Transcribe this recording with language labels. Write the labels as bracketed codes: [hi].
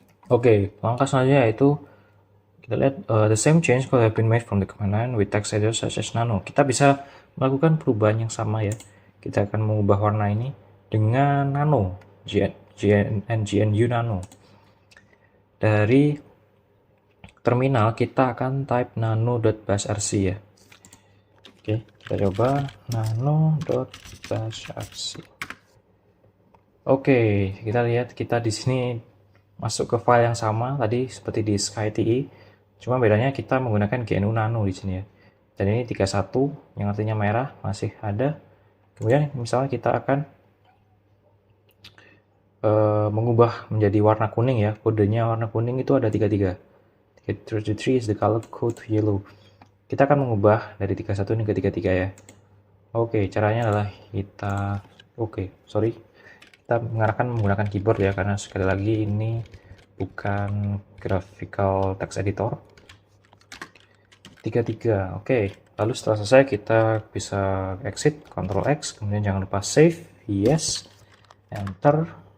[id] Oke, langkah selanjutnya yaitu kita lihat [en] the same change could have been made from the command line with text editor such as nano. [id] Kita bisa melakukan perubahan yang sama ya. Kita akan mengubah warna ini dengan nano, GNU nano. Dari terminal kita akan type nano.bashrc ya. Oke, kita coba nano.bashrc. Oke, kita lihat kita di sini masuk ke file yang sama tadi seperti di SkyTE, cuma bedanya kita menggunakan GNU nano di sini ya. Dan ini 31 yang artinya merah masih ada. Kemudian misalnya kita akan mengubah menjadi warna kuning ya, kodenya warna kuning itu ada 33. [en] 33 is the color code yellow. [id] Kita akan mengubah dari 31 ini ke 33 ya. Oke, caranya adalah kita kita mengarahkan menggunakan keyboard ya, karena sekali lagi ini bukan graphical text editor. 33. Oke, lalu setelah selesai kita bisa exit, Ctrl X, kemudian jangan lupa save, yes, enter.